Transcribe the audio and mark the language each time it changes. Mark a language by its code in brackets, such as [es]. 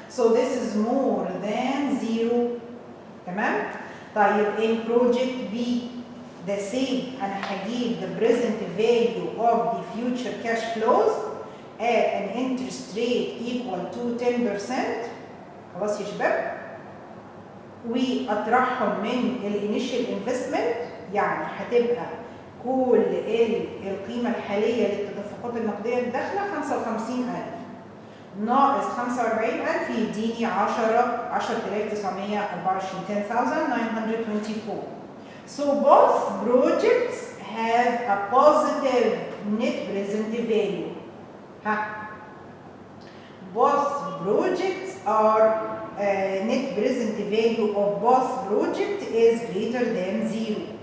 [en] So this is more than 0. [ar] تمام؟ طيب [en] in project B the same [ar] أنا هجيب [en] the present value of the future cash flows at an interest rate equal to 10%. [ar] خلاص يا شباب؟ وأطرحهم من الانيشال انفستمنت يعني هتبقى كل القيمة الحالية للتدفقات النقدية الداخلة 55,000 ناقص 45,000 يديني 10,924 10,924. [en] So both projects have a positive net present value. Both projects are net present value of both projects is greater than 0.